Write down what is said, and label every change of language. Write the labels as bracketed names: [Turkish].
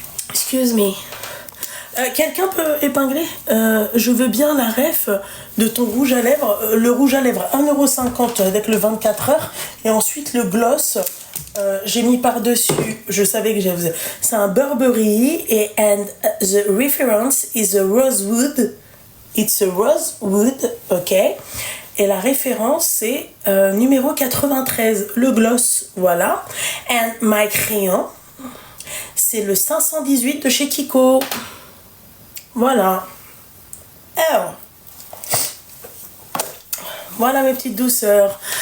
[English] Excuse me. [French] Quelqu'un peut épingler je veux bien la ref de ton rouge à lèvres. Le rouge à lèvres, 1,50€ avec le 24 heures. Et ensuite, le gloss, j'ai mis par-dessus. Je savais que j'avais... C'est un Burberry. [English] Et and the reference is a rosewood. It's a rosewood, ok. [French] Et la référence, c'est numéro 93. Le gloss, voilà. [English] And my crayon, [French] c'est le 518 de chez Kiko. Voilà. Alors, voilà mes petites douceurs.